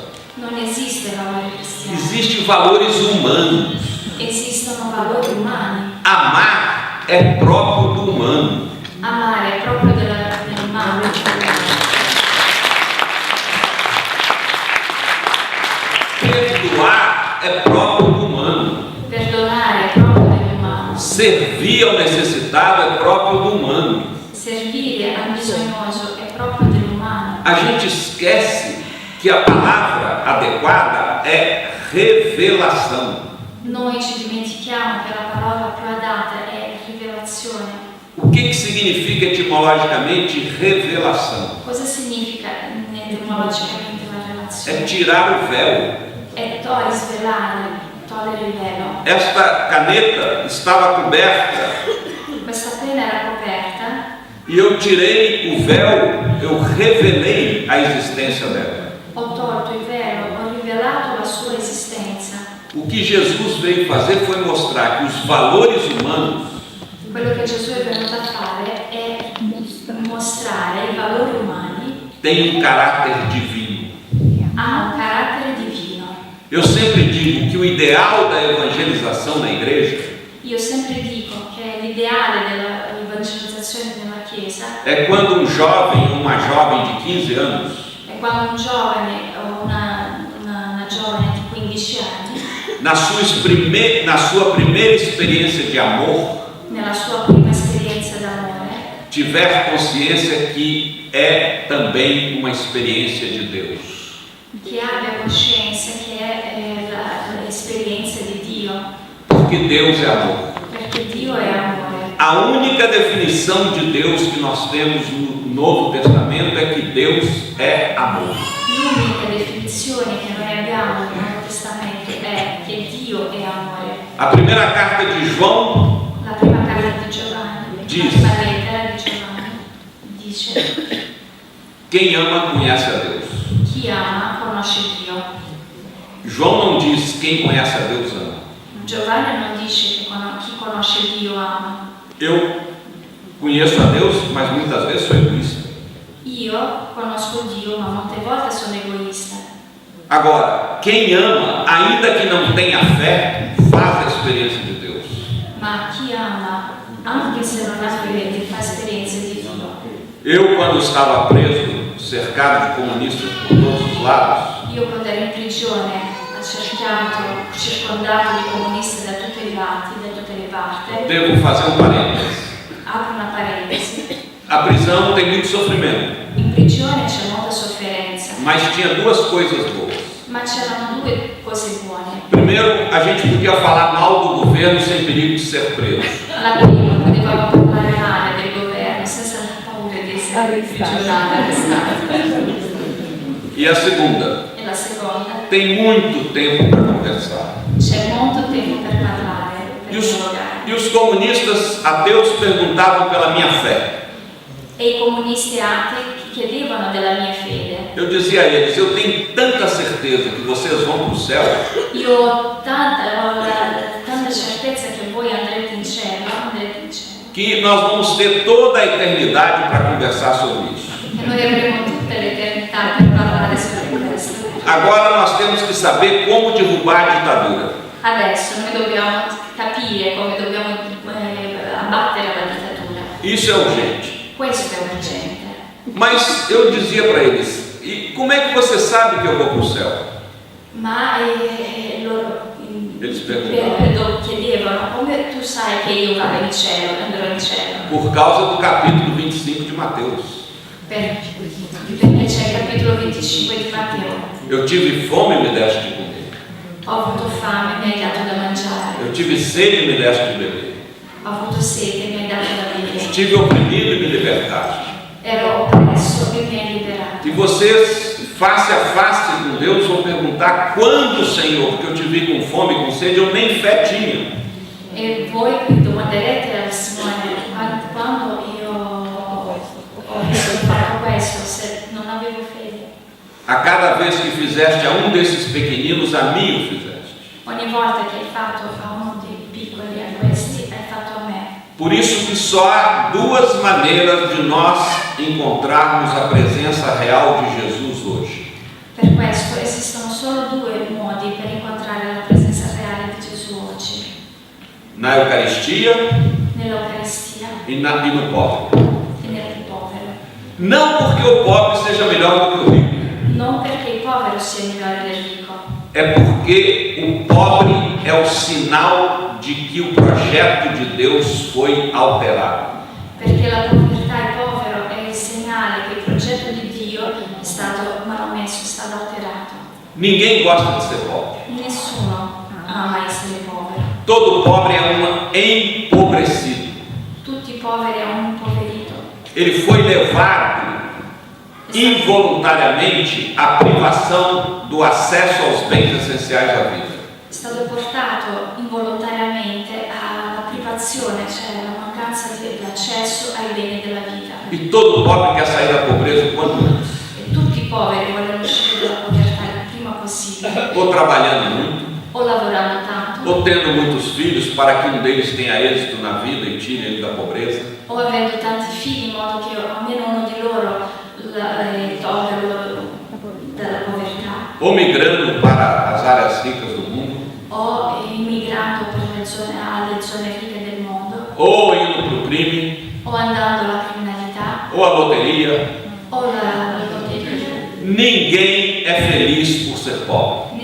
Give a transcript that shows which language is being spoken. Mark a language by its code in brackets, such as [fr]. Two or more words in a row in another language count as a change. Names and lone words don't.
[it] Non esiste valore cristiano. [pt] Existem valores humanos. [it] Esistono valori umani. [pt] Amar é próprio do humano. [it] Amare è proprio dell'umano. [pt] Perdoar é próprio do humano. [it] Perdonare è proprio dell'umano. [pt] Servir ao necessitado é próprio do humano. [it] Servire al bisognoso è proprio dell'umano. [pt] A gente esquece que a palavra adequada é revelação. [it] Noi ci dimentichiamo che la parola più adatta è rivelazione. [pt] O que significa etimologicamente revelação? [it] Cosa significa etimologicamente la [pt] É [it] relazione? [pt] tirar o véu. [it] È svelare, togliere il velo. [pt] Esta caneta estava coberta [it] Questa penna era coperta [pt] e eu tirei o véu, eu revelei a existência dela. [it] ho tolto il velo, ho rivelato la sua esistenza. [pt] O que Jesus veio fazer foi mostrar que os valores humanos [it] Quello che Gesù è venuto a fare è mostrare i valori umani [pt] têm um caráter divino. [it] ha un carattere divino. [pt] Eu sempre digo que o ideal da evangelização na igreja [it] Io sempre dico che l'ideale dell'evangelizzazione nella Chiesa [pt] é quando um jovem ou uma jovem de 15 anos [it] è quando un giovane o una giovane di 15 anni, [pt] na sua primeira experiência de amor, [it] nella sua prima esperienza d'amore, [pt] tiver consciência que é também uma experiência de Deus. [it] che abbia coscienza che è l'esperienza di Dio, [pt] Porque Deus é amor. [it] perché Dio è amore. [pt] A única definição de Deus que nós temos no Novo Testamento é que Deus é amor. [it] L'unica definizione che noi abbiamo nel Nuovo Testamento è che Dio è amore. [pt] A primeira carta de João [it] La prima carta di Giovanni, Dice. la prima lettera di Giovanni, dice: [pt] quem ama conhece a Deus. [it] chi ama conosce Dio. [pt] João não diz quem conhece a Deus ama. [it] Giovanni non dice che chi conosce Dio ama. [pt] Eu conheço a Deus, mas muitas vezes sou egoísta. [it] Io conosco Dio, ma molte volte sono egoista. [pt] Agora, quem ama, ainda que não tenha fé, faz a experiência de Deus. [it] Ma chi ama, anche se non ha fede, fa esperienza di Dio. [pt] Eu, quando estava preso, cercado de comunistas por todos os lados, [it] Io quando ero in prigione, circondato di comunisti da tutti i lati, da tutte le parti, [pt] devo fazer um parênteses. [it] apro una parentesi. [pt] A prisão tem muito sofrimento, [it] In prigione c'è molta sofferenza, [pt] mas tinha duas coisas boas. [it] ma c'erano due cose buone. [pt] Primeiro, a gente podia falar mal do governo sem perigo de ser preso. [it] La prima, potevamo parlare male del governo senza paura di essere imprigionati, arrestati. [pt] E a segunda, [it] E la seconda, [pt] tem muito tempo para conversar. [it] c'è molto tempo per parlare, per E dialogare. [pt] os comunistas ateus perguntavam pela minha fé. [it] E i comunisti atei chiedevano della mia fede. [pt] Eu dizia a eles, eu tenho tanta certeza que vocês vão para o céu, [it] Io ho tanta certezza che voi andrete in cielo, [pt] que nós vamos ter toda a eternidade para conversar sobre isso. [it] che noi avremo tutta l'eternità per parlare sobre questo. [pt] Agora nós temos que saber como derrubar a ditadura. [it] Adesso noi dobbiamo capire come dobbiamo abbattere la dittatura. [pt] Isso é urgente. [it] Questo è urgente. [pt] Mas eu dizia para eles, e como é que você sabe que eu vou para o céu? [it] Ma loro [pt] Eles perguntavam. [it] chiedevano come tu sai che io vado in cielo, andrò in cielo. [pt] Por causa do capítulo 25 de Mateus. [it] Perché c'è il capitolo 25 di Matteo. [pt] Eu tive fome e me deste de comer. [it] Ho avuto fame, mi hai dato da mangiare. [pt] Eu tive sede e me deste de beber. [it] Ho avuto sete, mi hai dato da bere. [pt] Estive oprimido e me libertaste. [it] Ero oppresso e mi hai liberato. [pt] E vocês, face a face com Deus, vão perguntar: quando, Senhor? Porque eu te vi com fome e com sede, eu nem fé tinha. [it] E voi domanderete al Signore quando io ho fatto questo, se non avevo fede. [pt] A cada vez que fizeste a um desses pequeninos, a mim o fizeste. [it] Ogni volta che hai fatto a uno dei piccoli, a questi, hai fatto a me. [pt] Por isso que só há duas maneiras de nós encontrarmos a presença real de Jesus hoje. [it] Per questo esistono solo due modi per incontrare la presenza reale di Gesù oggi. [pt] Na Eucaristia [it] Nell'Eucaristia [pt] e no pobre. [it] e nel povero. [pt] Não porque o pobre seja melhor do que o rico. [it] Non perché il povero sia migliore del ricco, [pt] É porque o pobre é o sinal de que o projeto de Deus foi alterado. [it] perché la povertà e il povero è il segnale che il progetto di Dio è stato manomesso, è stato alterato. [pt] Ninguém gosta de ser pobre. [it] Nessuno ama essere povero. [pt] Todo pobre é um empobrecido. [it] Tutti i poveri è un poverito. [pt] Ele foi levado involuntariamente à privação do acesso aos bens essenciais da vida. [it] È stato portato involontariamente alla privazione, cioè alla mancanza di accesso ai beni della vita. [pt] E todo pobre quer sair da pobreza o quanto antes. [it] E tutti i poveri vogliono uscire dalla povertà il prima possibile, [pt] Ou trabalhando muito, [it] o lavorando tanto, [pt] ou tendo muitos filhos para que um deles tenha êxito na vida e tire ele da pobreza. [it] o avendo tanti figli in modo che almeno uno di loro tolga loro dalla povertà, [pt] Ou migrando para as áreas ricas do mundo, [it] o immigrando per alle zone ricche del mondo, [pt] ou indo para o crime, [it] o andando alla criminalità, [pt] ou à loteria. [it] o alla lotteria. [pt] Ninguém é feliz por ser pobre.